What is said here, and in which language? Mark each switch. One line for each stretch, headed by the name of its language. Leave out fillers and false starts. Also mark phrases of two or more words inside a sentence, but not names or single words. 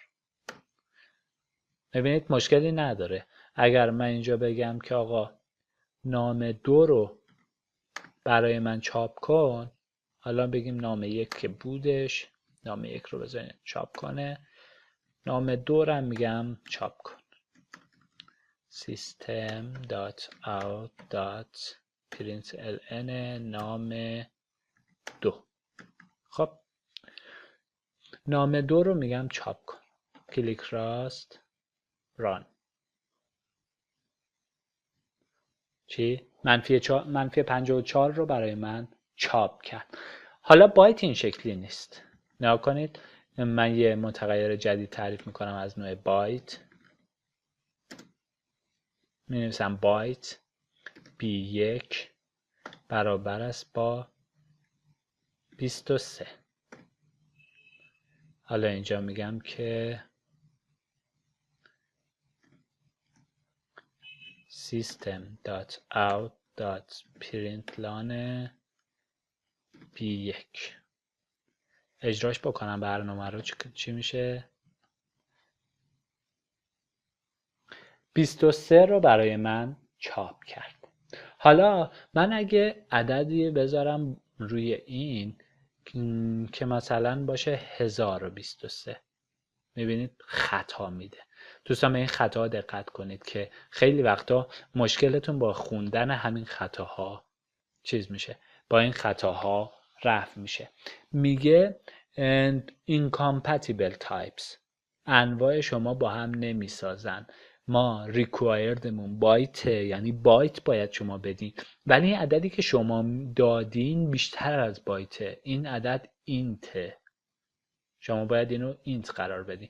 Persian: ببینید مشکلی نداره. اگر من اینجا بگم که آقا نام 2 رو برای من چاپ کن، حالا بگیم نام 1 که بودش، نام 1 رو بذاریم چاپ کنه، نام 2 رو میگم چاپ کن. system.out.println نام 2. خب نام 2 رو میگم چاپ کن. کلیک راست ران. چی؟ منفی 54 رو برای من چاپ کرد. حالا بایت این شکلی نیست. نگاه کنید، من یه متغیر جدید تعریف میکنم از نوع بایت. می نویسم بایت B1 برابر است با 23. حالا اینجا میگم که system.out.println B1 اجراش بکنم برنامه رو چی میشه؟ 23 رو برای من چاپ کرد. حالا من اگه عددی بذارم روی این که مثلا باشه 1023، میبینید خطا میده. دوستان به این خطا دقت کنید که خیلی وقتا مشکلتون با خوندن همین خطاها چیز میشه، با این خطاها رفع میشه.
English: میگه incompatible types،
Persian: انواع شما با هم نمیسازن. ما requiredمون بایت، یعنی بایت باید شما بدین، ولی این عددی که شما دادین بیشتر از بایته. این عدد اینته، شما باید اینو اینت قرار بدین.